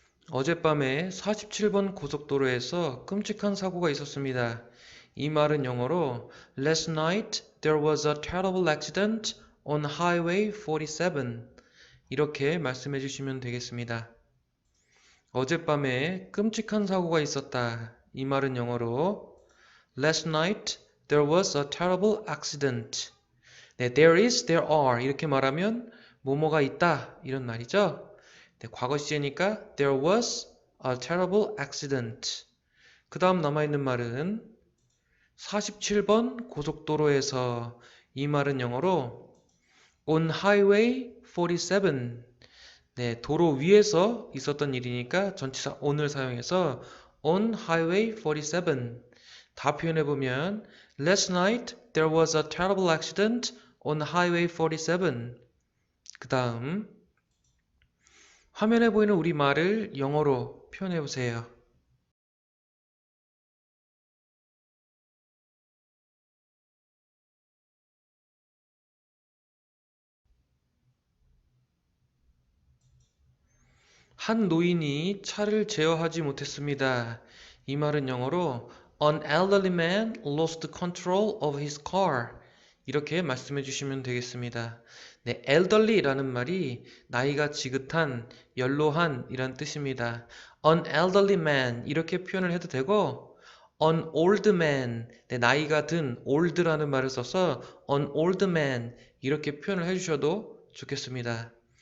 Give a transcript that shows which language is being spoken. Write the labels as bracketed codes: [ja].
[ko] 어젯밤에 47번 고속도로에서 끔찍한 사고가 있었습니다. 이 말은 영어로 [en] Last night there was a terrible accident on Highway 47 [ko] 이렇게 말씀해 주시면 되겠습니다. 어젯밤에 끔찍한 사고가 있었다. 이 말은 영어로 [en] Last night there was a terrible accident. [ko] 네, [en] there is, there are [ko] 이렇게 말하면 뭐뭐가 있다 이런 말이죠. 네, 과거 시제니까 [en] there was a terrible accident. [ko] 그 다음 남아있는 말은 47번 고속도로에서 이 말은 영어로 [en] on highway 47. [ko] 네, 도로 위에서 있었던 일이니까 전치사 on을 사용해서 [en] on highway 47. [ko] 다 표현해보면 [en] Last night there was a terrible accident on highway 47. [ko] 그 다음 화면에 보이는 우리말을 영어로 표현해보세요. 한 노인이 차를 제어하지 못했습니다. 이 말은 영어로 [en] An elderly man lost control of his car. [ko] 이렇게 말씀해 주시면 되겠습니다. 네, elderly라는 말이 나이가 지긋한, 연로한 이란 뜻입니다. [en] An elderly man [ko] 이렇게 표현을 해도 되고 [en] An old man, [ko] 네, 나이가 든 old라는 말을 써서 An old man 이렇게 표현을 해주셔도 좋겠습니다.